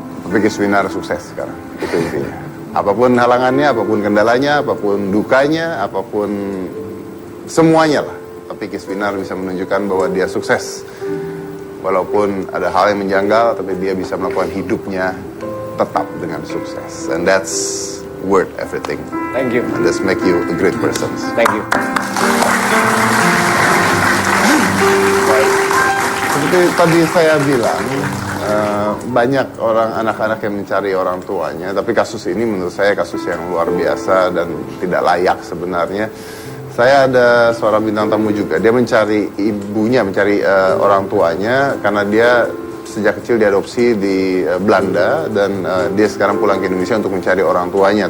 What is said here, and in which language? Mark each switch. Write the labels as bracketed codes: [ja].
[id] Tapi Kiswinar sukses sekarang, itu intinya. Apapun halangannya, apapun kendalanya, apapun dukanya, apapun semuanya lah. Tapi Kiswinar bisa menunjukkan bahwa dia sukses. Walaupun ada hal yang menjanggal, tapi dia bisa melakukan hidupnya tetap dengan sukses. [en] And that's worth everything. Thank you. And that's make you a great person. Thank you. [id] Baik. Seperti tadi saya bilang, banyak orang anak-anak yang mencari orang tuanya, tapi kasus ini menurut saya kasus yang luar biasa dan tidak layak sebenarnya. Saya ada seorang bintang tamu juga, dia mencari ibunya, mencari orang tuanya karena dia sejak kecil diadopsi di Belanda dan dia sekarang pulang ke Indonesia untuk mencari orang tuanya.